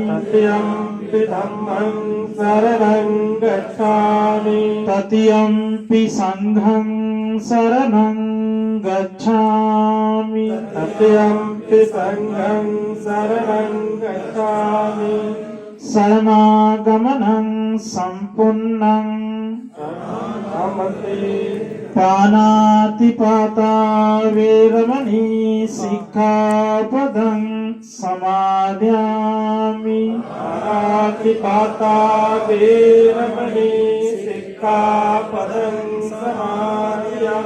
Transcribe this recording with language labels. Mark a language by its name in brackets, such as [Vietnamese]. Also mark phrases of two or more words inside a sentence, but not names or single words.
[Pali] तृतीयंपि धम्मं शरणं गच्छामि तृतीयंपि संघं शरणं गच्छामि तृतीयंपि संघं शरणं गच्छामि शरणागमनं सम्पूर्णं शरणागमति पानातिपाता वेरमणि सिक्खापदं समादयामि पानातिपाता वेरमणि सिक्खापदं समादयामि